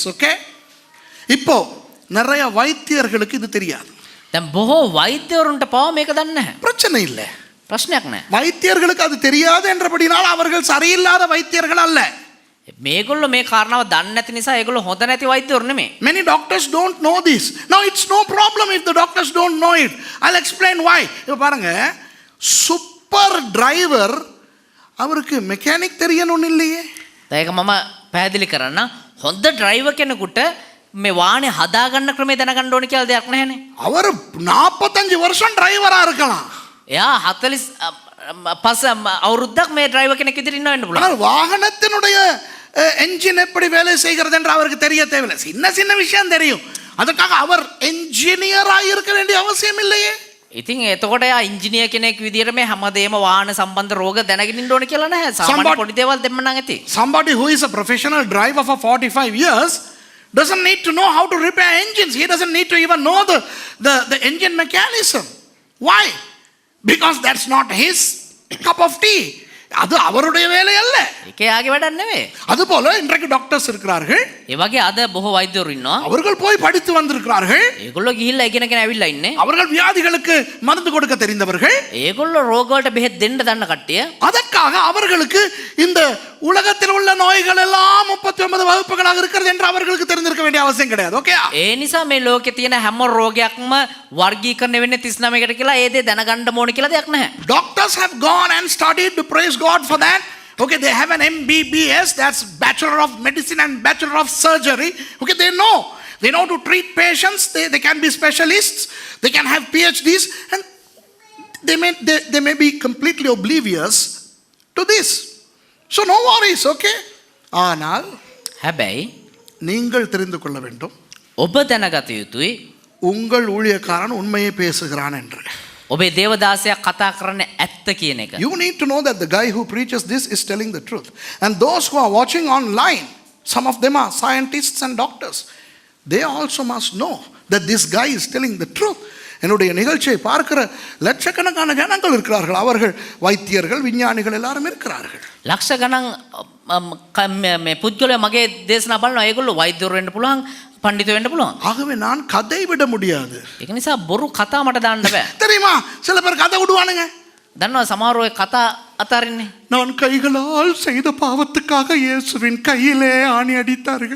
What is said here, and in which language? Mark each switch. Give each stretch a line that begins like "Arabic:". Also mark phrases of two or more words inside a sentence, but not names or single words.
Tamil: Okay, இப்போ நிறைய வைத்தியர்களுக்கு இது தெரியாது.
Sinhala: දැන් බොහෝ වෛද්‍යවරුන්ට පව මේක දන්නේ නැහැ.
Tamil: பிரச்சனை இல்லை,
Sinhala: ප්‍රශ්නයක් නැහැ.
Tamil: வைத்தியர்களுக்கு அது தெரியாது என்றபடினால் அவர்கள் சரியில்லாத வைத்தியர்கள் அல்ல.
Sinhala: මේගොල්ලෝ මේ කාරණාව දන්නේ නැති නිසා ඒගොල්ලෝ හොඳ නැති වෛද්‍යවරු නෙමෙයි.
English: Many doctors don't know this. Now it's no problem if the doctors don't know it. I'll explain why.
Tamil: இப்போ பாருங்க,
English: super driver
Tamil: அவருக்கு மெக்கானிக் தெரியணும்னு இல்லையே.
Sinhala: ඒක මම පැහැදිලි කරන්න. හොඳ ඩ්‍රයිවර් කෙනෙකුට මේ වාහනේ හදාගන්න ක්‍රමය දැනගන්න ඕනේ කියලා දෙයක් නැහැනේ.
Tamil: அவர் 45 வருஷம் டிரைவரா இருக்கலாம்.
Sinhala: එයා 45 අවුරුද්දක් මේ ඩ්‍රයිවර් කෙනෙක් විදිහට ඉන්න වෙන්න පුළුවන්.
Tamil: ஆனால் வாகனத்தினுடைய என்ஜின் எப்படி வேலை செய்கிறது என்று அவருக்கு தெரிய தேவையில்லை. சின்ன சின்ன விஷயம் தெரியும், அதுக்காக அவர் என்ஜினியராக இருக்க வேண்டிய அவசியம் இல்லையே.
Sinhala: ඉතින් එතකොට යා ඉංජිනේර කෙනෙක් විදිහට මේ හැමදේම වාහන සම්බන්ධ රෝග දැනගෙන ඉන්න ඕනේ කියලා නැහැ. සාමාන්‍ය පොඩි දේවල් දෙන්න නම් ඇති.
English: Somebody who is a professional driver for 45 years doesn't need to know how to repair engines. He doesn't need to even know the engine mechanism. Why? Because that's not his cup of tea.
Tamil: அது அவருடைய வேலை அல்ல.
Sinhala: ඒක යාගේ වැඩක් නෙවෙයි.
Tamil: அதுபோல இன்றைக்கு டாக்டர்ஸ் இருக்கிறார்கள்.
Sinhala: ඒ වගේ අද බොහෝ වෛද්‍යවරු ඉන්නවා.
Tamil: அவர்கள் போய் படித்து வந்திருக்கிறார்கள்.
Sinhala: ඒගොල්ලෝ ගිහිල්ලා ඉගෙනගෙන ඇවිල්ලා ඉන්නේ.
Tamil: அவர்கள் வியாதிகளுக்கு மருந்து கொடுக்க தெரிந்தவர்கள்.
Sinhala: ඒගොල්ලෝ රෝග වලට බෙහෙත් දෙන්න දන්න කට්ටිය.
Tamil: அதற்காக அவர்களுக்கு இந்த உலகத்தில் உள்ள நோய்கள் எல்லாம் 99 வகுப்புகளாக இருக்கிறது என்று அவர்களுக்கு தெரிந்திருக்க வேண்டிய அவசியம் கிடையாது. ஓகே?
Sinhala: ඒ නිසා මේ ලෝකේ තියෙන හැම රෝගයක්ම වර්ගීකරණය වෙන්නේ 39කට කියලා ඒ දේ දැනගන්න ඕනේ කියලා දෙයක් නැහැ.
English: Doctors have gone and studied to praise God for that. Okay, they have an MBBS, that's Bachelor of Medicine and Bachelor of Surgery. Okay, they know to treat patients. They can be specialists. They can have PhDs, and they may be completely oblivious to this. So no worries, okay? ஆனால்
Sinhala: හැබැයි
Tamil: நீங்கள் தெரிந்து கொள்ள வேண்டும்,
Sinhala: ඔබ දැනගත යුතුයි
Tamil: உங்கள் ஊழியக்காரன் உண்மையை பேசுகிறான் என்று.
Sinhala: ඔබේ දේවදාසයා කතා කරන්නේ ඇත්ත කියන එක.
English: You need to know that the guy who preaches this is telling the truth. And those who are watching online, some of them are scientists and doctors. They also must know that this guy is telling the truth.
Tamil: என்னுடைய நிகழ்ச்சியை பார்க்கிற லட்சக்கணக்கான ஜனங்கள் இருக்கிறார்கள். அவர்கள் வைத்தியர்கள், விஞ்ஞானிகள் எல்லாரும் இருக்கிறார்கள்.
Sinhala: ලක්ෂ ගණන් මේ පුද්ගලයා මගේ දේශනා බලනවා. ඒගොල්ලෝ වෛද්‍යවරු වෙන්න පුළුවන්, පඬිතු වෙන්න පුළුවන්.
Tamil: ஆகவே நான் கதை விட முடியாது.
Sinhala: ඒක නිසා බොරු කතා මට දාන්න බෑ.
Tamil: தெரியுமா, சில பேர் கதை விடுவானுங்க.
Sinhala: දන්නවා සමහර ඔය කතා අතාරින්නේ.
Tamil: நான் கைகளால் செய்த பாவத்துக்காக இயேசுவின் கையிலே ஆணி அடித்தார்கள்.